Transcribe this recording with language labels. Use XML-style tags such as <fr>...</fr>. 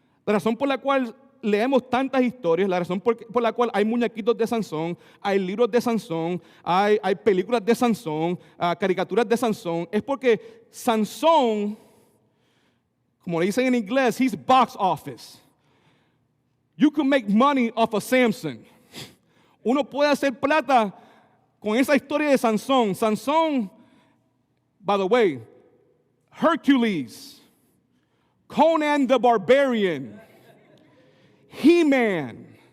<es>La razón por la cual leemos tantas historias, la razón por la cual hay muñequitos de Sansón, hay libros de Sansón, hay películas de Sansón, caricaturas de Sansón, es porque Sansón, como le dicen en inglés,</es> <en>he's box office. You can make money off of Samson.</en> <es>Uno puede hacer plata con esa historia de Sansón.</es> <en>Sansón, by the way, Hercules, Conan the Barbarian, He-Man.</en>